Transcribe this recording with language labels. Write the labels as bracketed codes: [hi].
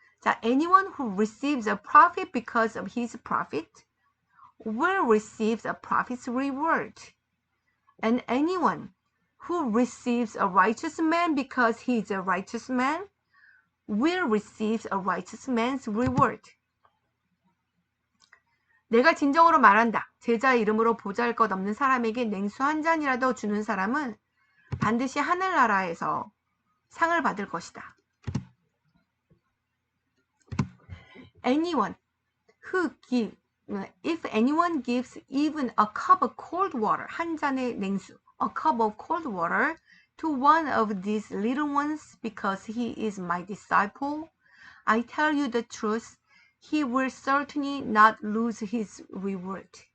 [en] 자, anyone who receives a prophet because of his prophet will receive a prophet's reward. And anyone who receives a righteous man because he is a righteous man will receive a righteous man's reward. [ko] 내가 진정으로 말한다. 제자의 이름으로 보잘것 없는 사람에게 냉수 한 잔이라도 주는 사람은 반드시 하늘나라에서 상을 받을 것이다. [en] If anyone gives even a cup of cold water, [ko] 한 잔의 냉수, [en] a cup of cold water to one of these little ones because he is my disciple, I tell you the truth, he will certainly not lose his reward.